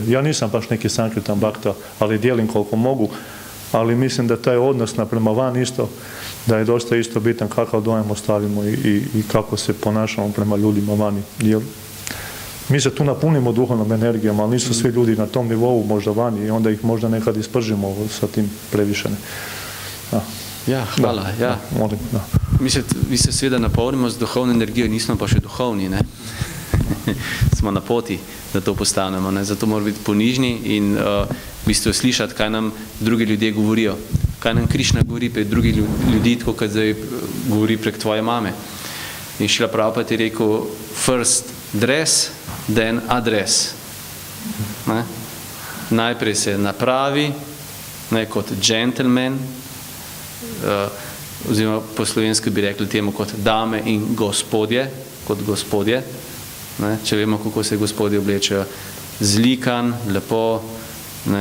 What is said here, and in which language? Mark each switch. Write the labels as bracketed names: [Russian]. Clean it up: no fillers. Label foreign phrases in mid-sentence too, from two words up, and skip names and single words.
[Croatian] Ja nisam baš neki Sankirtan Bhakta, ali dijelim koliko mogu, ali mislim da taj odnos naprema van isto, da je dosta isto bitan kakav dojam ostavimo i kako se ponašamo prema ljudima vani. Jer mi se tu napunimo duhovnom energijom, ali nisu svi ljudi na tom nivou možda vani i onda ih možda nekad ispržimo sa tim previše. Ja, hvala. Da, ja. Molim, da. [Slovenian] Mi se seveda napolnimo z duhovno energijo, nismo pa še duhovni, ne? Smo na poti, da to postanemo, ne? Zato moramo biti ponižni in v bistvu slišati, kaj nam drugi ljudje govorijo. Kaj nam Krišna govori prek drugih ljudi, tako kot zdaj govori prek tvoje mame. In Šrila Prabhupada je rekel, [English] first dress, then address. [Slovenian] Ne? Najprej se napravi, ne, kot gentleman, oziroma po slovensko bi rekli temu kot dame in gospodje, kot gospodje. Ne? Če vemo, kako se gospodje oblečejo, zlikan, lepo, ne?